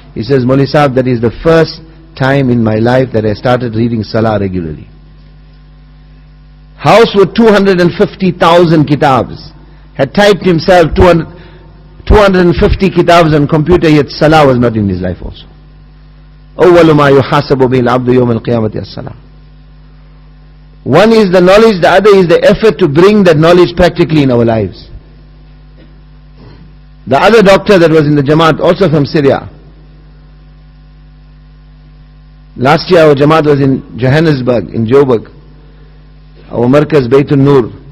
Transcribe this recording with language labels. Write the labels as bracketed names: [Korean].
[English] He says, Maulvi Sahib, that is the first time in my life that I started reading Salah regularly. House with 250,000 kitabs. Had typed himself 250 kitabs on computer, yet Salah was not in his life also. [Arabic] أول ما يحاسب به العبد يوم القيامة الصلاة. [English] One is the knowledge, the other is the effort to bring that knowledge practically in our lives. The other doctor that was in the Jamaat, also from Syria. Last year our Jamaat was in Johannesburg, in Joburg. Our Markaz Baytul Nur.